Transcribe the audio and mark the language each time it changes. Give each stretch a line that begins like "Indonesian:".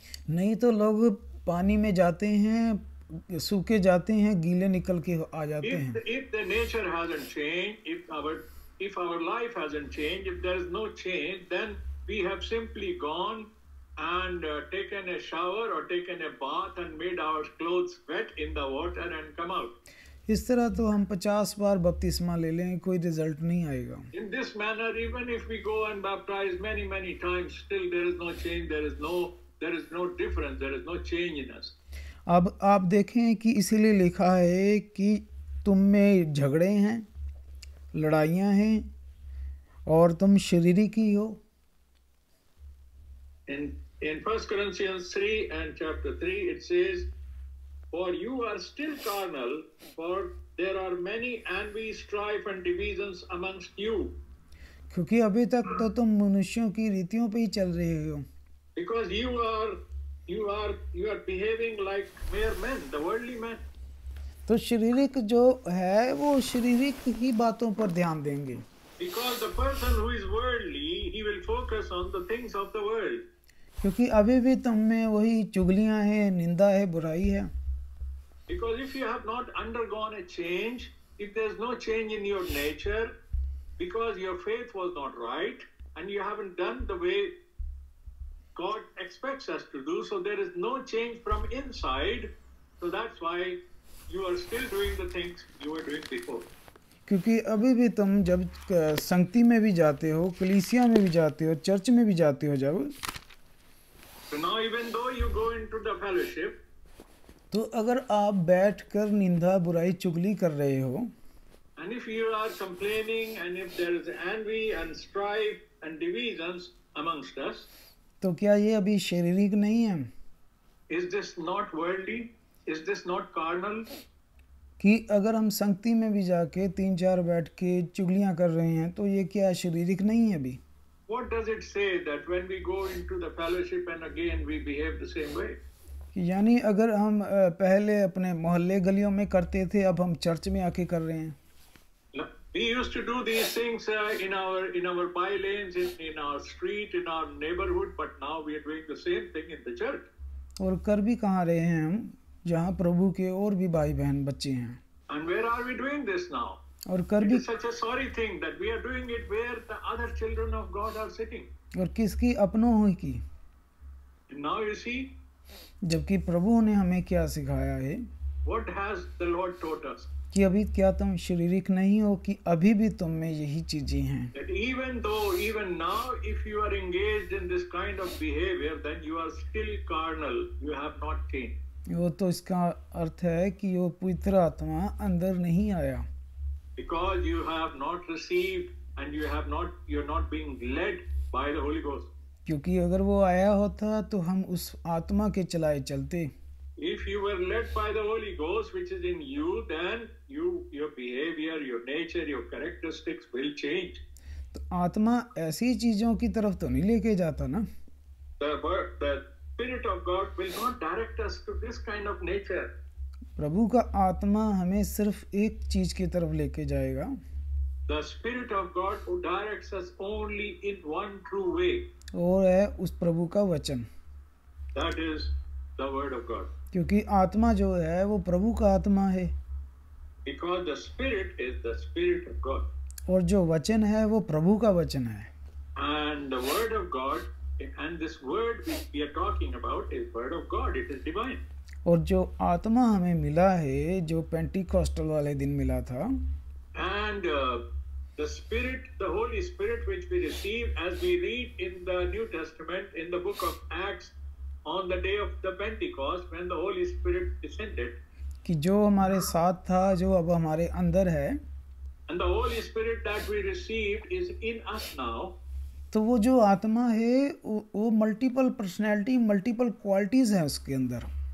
Hindi: नहीं तो लोग पानी में जाते हैं, सूखे जाते हैं, गीले निकल के आ जाते हैं।
English: If the nature hasn't changed, if our life hasn't changed, if there is no change, then we have simply gone and taken a shower or taken a bath and made our clothes wet in the water and come out.
Hindi: इस तरह तो हम 50 बार बपतिस्मा ले लें, कोई result नहीं आएगा।
English: In this manner, even if we go and baptize many times, still there is no change, there is no difference, there is no change in us.
Hindi: अब आप देखें कि इसीलिए लिखा है कि तुम में झगड़े हैं, लड़ाइयाँ हैं और तुम शरीरी की हो।
English: In 1 Corinthians 3 and chapter 3 it says, For you are still carnal, for there are many envy, strife and divisions amongst you.
Hindi: क्योंकि अभी तक तो तुम मनुष्यों की रीतियों पे ही चल रहे हो।
English: Because you are behaving like mere men, the worldly men.
Hindi: तो शारीरिक जो है वो शारीरिक ही बातों पर ध्यान देंगे।
English: Because the person who is worldly, he will focus on the things of the world.
Hindi: क्योंकि अभी भी तुम में वही चुगलियां हैं, निंदा है, बुराई है।
English: Because if you have not undergone a change, if there is no change in your nature, because your faith was not right, and you haven't done the way God expects us to do, so there is no change from inside, so that's why you are still doing the things you were doing before.
Hindi: क्योंकि अभी भी तुम जब संगति में भी जाते हो, कलीसिया में भी जाते हो, चर्च में भी जाते हो, जब
English: So now even though you go into the fellowship,
Hindi: तो अगर आप बैठकर निंदा, बुराई, चुगली कर रहे हो,
English: and if you are complaining, and if there is envy and strife and divisions amongst us,
Hindi: तो क्या ये अभी शारीरिक नहीं है?
English: is this not worldly? Is this not carnal?
Hindi: कि अगर हम संगति में भी जाके 3-4 बैठ के चुगलियां कर रहे हैं तो ये क्या शारीरिक नहीं है अभी?
English: What does it say that when we go into the fellowship and again we behave the same way?
Hindi: यानी अगर हम पहले अपने मोहल्ले गलियों में करते थे, अब हम चर्च में आके कर रहे हैं।
English: We used to do these things in our by-lanes, in our street, in our neighborhood, but now we are doing the same thing in the church.
Hindi: और कर भी कहाँ रहे हैं हम, जहाँ प्रभु के और भी भाई बहन बच्चे हैं।
English: And where are we doing this now?
Hindi: और कर
English: It
Hindi: भी
English: is such a sorry thing that we are doing it where the other children of God are sitting.
Hindi: और किसकी अपनों ही की,
English: And now you see,
Hindi: जबकि प्रभु ने हमें क्या सिखाया है
English: what has the Lord taught us?
Hindi: कि अभी क्या तुम शारीरिक नहीं हो, कि अभी भी तुम में यही चीजें हैं।
English: That even now, if you are engaged in this kind of behavior, then you are still carnal. You have not changed.
Hindi: वो तो इसका अर्थ है कि वो पवित्र आत्मा अंदर नहीं आया,
English: Because you have not received and you're not being led by the Holy Ghost.
Hindi: क्योंकि अगर वो आया होता तो हम उस आत्मा के चलाए चलते।
English: If you were led by the Holy Ghost, which is in you, then your behavior, your nature, your characteristics will change.
Hindi: तो आत्मा ऐसी चीजों की तरफ तो नहीं लेके जाता ना।
English: The Spirit of God will not direct us to this kind of nature.
Hindi: प्रभु का आत्मा हमें सिर्फ एक चीज की तरफ लेके जाएगा।
English: The Spirit of God who directs us only in one true way.
Hindi: और है उस प्रभु का वचन,
English: That is the Word of God.
Hindi: क्योंकि आत्मा जो है वो प्रभु का आत्मा है,
English: Because the Spirit is the Spirit of God.
Hindi: और जो वचन है वो प्रभु का वचन है।
English: And the Word of God, and this Word which we are talking about is Word of God. It is divine.
Hindi: और जो आत्मा हमें मिला है, जो पेंटिकॉस्टल वाले दिन मिला था,
English: And the Spirit, the Holy Spirit which we receive as we read in the New Testament in the book of Acts on the day of the Pentecost when the Holy Spirit descended.
Hindi: कि जो हमारे साथ था, जो अब हमारे अंदर है,
English: And the Holy Spirit that we received is in us now.
Hindi: तो वो जो आत्मा है वो
English: multiple personality, multiple qualities
Hindi: हैं उसके अंदर।